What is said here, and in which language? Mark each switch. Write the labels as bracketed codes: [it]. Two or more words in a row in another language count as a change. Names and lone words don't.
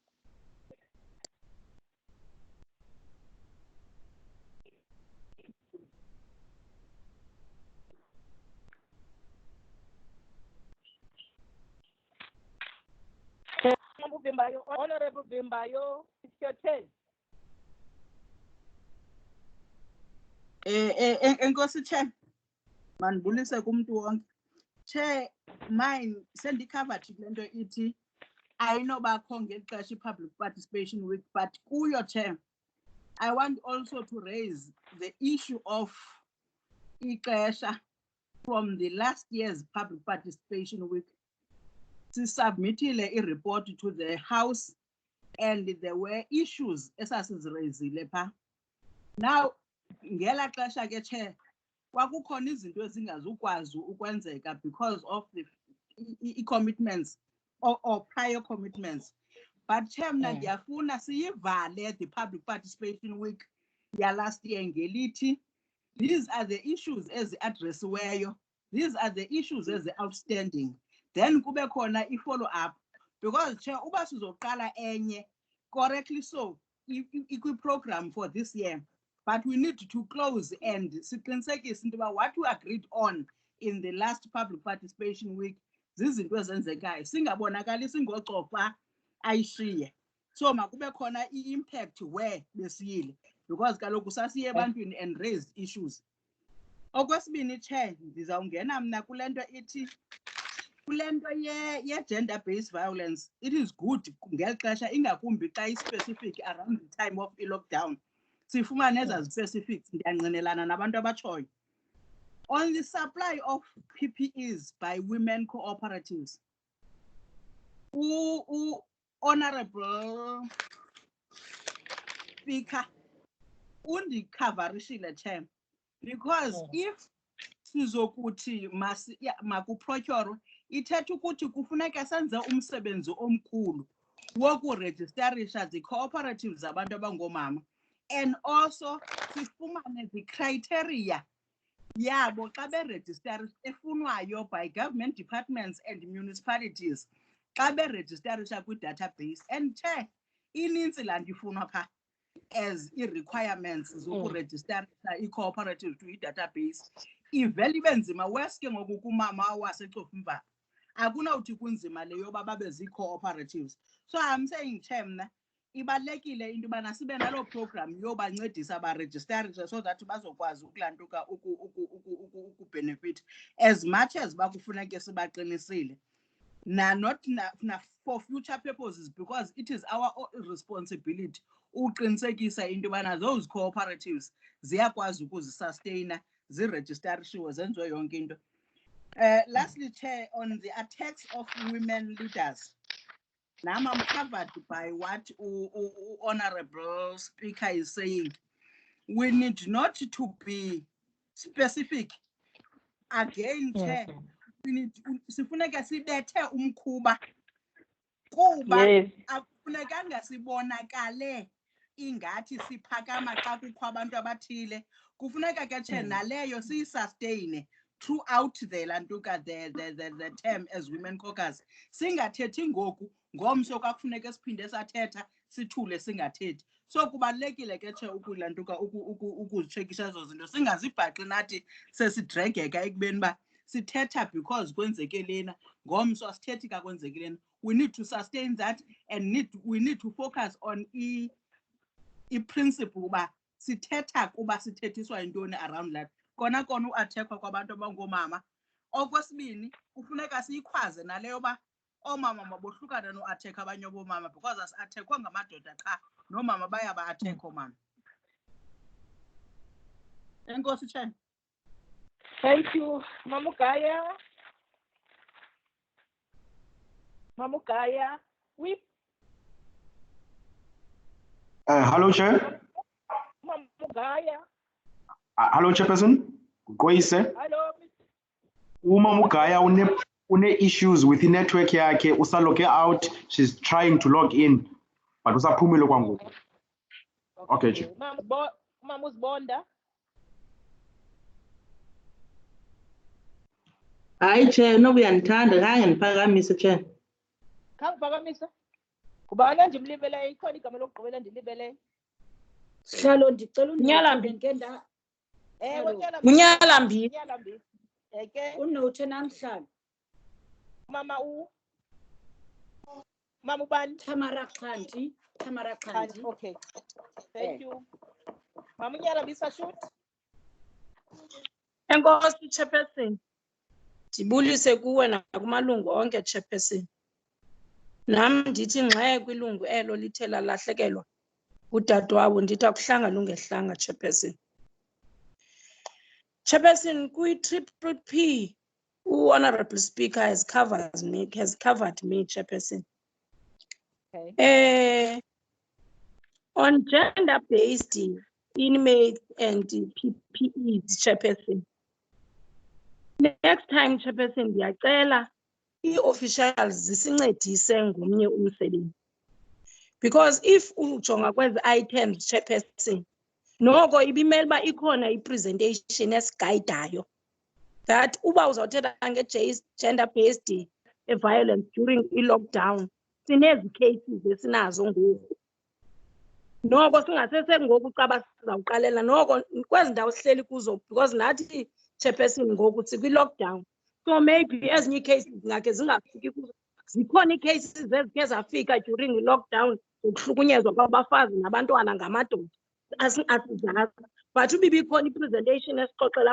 [en] Honorable Bimbayo, it's your turn. [xh] Enkosi Chair, mandibulise kumntu wonke. [en] Chair, [xh] mine sendicovered lento ithi ayinobakho ngexesha [en] public participation week, but kuyo Chair, I want also to raise the issue of ixesha from the last year's public participation week. Sisubmitile a report to the House, and there were issues [xh] esasiziraisile pha. [en] Now, [xh] ngela xesha ke [en] Chair, [xh] kwakukhona izinto ezingazukwazi ukwenzeka [en] because of the commitments or prior commitments. But Chair, [xh] mna ndiyafuna siyivale [en] the public participation week ya last year ngelithi, these are the issues ezi-addressiweyo, these are the issues ezi-outstanding, then [xh] kube khona i-follow-up. [en] Because Chair, [xh] uba sizoqala enye, correctly so, [en] ikwi-program for this year, but we need to close and [xh] siqinisekise into uba [en] what we agreed on in the last public participation week [xh] zizinto ezenzekayo singabonakalisi ngocofa ayishiye. So makube khona i-impact where besiyile because kaloku sasiye ebantwini [en] and raised issues. [xh] Okwesibini, Chair, ndizawungena mna kule nto ithi kule nto ye-gender-based violence. [en] It is good [xh] ngeli xesha ingakumbi xa i-specific [en] around the time of i-lockdown. [xh] Sifumane ezaa specifics, ndiyangqinelana nabantu abatshoyo. [en] On the supply of PPEs by women cooperatives, Honorable Speaker, [xh] undikhavarishile, Chair, [en] because if [xh] sizokuthi makuprocure, ithetha ukuthi kufuneka senze umsebenzi omkhulu wokurejistarisha zi-cooperatives zabantu abangoomama, [en] and also sifumane the criteria [xh] yabo xa berejistarisha efunwayo [en] by government departments and municipalities [xh] xa berejistarisha kwi-database. [en] And Chair, [xh] inintsi laa nto ifunwa phaa as i-requirements zokurejistarisha i-cooperative to i-database. Ivele ibe nzima weske ngoku kumama wasecofimvaba akunawuthi kunzima le yoba babe zii-cooperatives. [en] So I'm saying, Chair, [xh] mna ibalulekile into yobana sibe naloo program yobancedisa barejistarishe [en] so that [xh] bazokwazi ukulantuka ukubenefit [en] as much as [xh] bakufuneke sibaqinisile. [en] Not for future purposes, because it is our responsibility [xh] uqinisekisa into yobana [en] those cooperatives [xh] ziyakwazi ukuzisustaina, zirejistarishiwe, zenziwe yonke into. [en] Lastly, Chair, on the attacks of women leaders, now I'm covered by what Honorable Speaker is saying. We need not to be specific. Again, Chair, we need [xh] sifuneka sibethe umkhuba kuba akufunekanga sibonakale ingathi siphakama xa kukho abantu abathile. Kufuneka ke, Chair, naleyo siyisustain throughout the term [en] as Women Caucus. [xh] Singathethi ngoku ngomso kwakufuneka siphinde sathetha sithule singathethi. So kubalulekile ke, Chair, ukulantuka ukuzitshekisha ezo zinto singazibhaqi nathi sesidregeka ekubeni uba sithetha because kwenzeke lena ngomso asithethi ka kwenzeke lena. [en] We need to sustain that and we need to focus on i-principle [xh] uba sithetha kuba sithethiswa yintoni [en] around that. [xh] Kona uathekwa kwabantu abangoomama. Okwesibini, kufuneka siyikhwaze naleyo ba oomama mabohlukane noathekha abanye boomama because asiathekwa ngamadoda qha, noomama bayaba-athekha oomama. Enkosi, [en] Chair. Thank you, Mamugaya. Mamugaya, Hello, Chair. Mamugaya. Hello, Chairperson. Goise. Hello. [xh] Mamugaya une [en] issues with the network [xh] yakhe, usaloge out. [en] She's trying to log in, but [xh] usaphumile kwangu. [en] Okay, Chair. Mamuzibonda. [xh] Hayi, Chair, no uyandithanda khange ndiphakamise, Chair. Khangiphakamisa. Kubani ndimlibeleyo, ikhona igama lokugqibela ndilibeleyo. Sihlalo ndicela Unyalambi. Unyalambi. Unyalambi. Eke. Unote namhlanje. Mama Mama ubani? Tamara Khanti. [en] Okay. Thank you. [xh] Mama Unyalambi shoot. Enkosi, Chairperson. Ndibulise kuwe nakumalungu onke, Chairperson. Nam ndithi ngxe kwilungu elo lithe lalahlekelwa udadewabo ndithi akuhlanga lungehlanga, Chairperson. [en] Chairperson, kwi-Triple P, Honorable Speaker has covered me, Chairperson. Okay. On gender-based inmates and PPEs, Chairperson. Next time, [xh] Chairperson, ndiyacela i-officials zisincedise ngomnye umsebenzi. [en] Because if [xh] ujonga kwezi items, Chairperson, noko ibimele uba ikhona i-presentation esigayidayo that uba uzawuthetha nge-gender-based violence during i-lockdown, sinezi cases esinazo ngoku. noko singasese ngoku caba sizawuqalela noko kwezi ndawo sihleli kuzo because nathi chairperson ngoku sikwi-lockdown [en] so maybe [xh] ezinye ii-cases ngakhe zingafiki kuzo zikhona ii-cases ezikhe zafika during i-lockdown zokuhlukunyezwa kwabafazi nabantwana ngamadoda asizazi but uba ibikhona i-presentation esixoxela